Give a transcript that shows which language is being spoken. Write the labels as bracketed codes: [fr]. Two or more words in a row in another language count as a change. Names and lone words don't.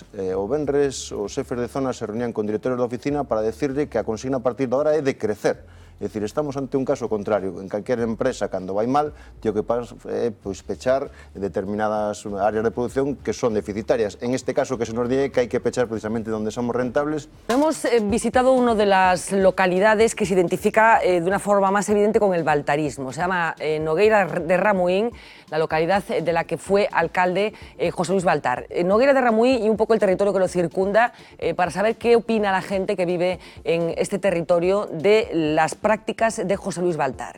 [gl] O venres, os xefes de zona se reunían con directores da oficina para decirle que a consigna a partir de agora é de crecer. É dicir, estamos ante un caso contrario. En calquera empresa, cando vai mal, o que pasa é pechar determinadas áreas de producción que son deficitarias. En este caso, que se nos dice que hai que pechar precisamente donde somos rentables. [es] Hemos visitado una de las localidades que se identifica de una forma más evidente con el baltarismo. Se llama Nogueira de Ramuín, la localidad de la que fue alcalde José Luis Baltar. Nogueira de Ramuín y un poco el territorio que lo circunda, para saber qué opina la gente que vive en este territorio de las prácticas de José Luis Baltar.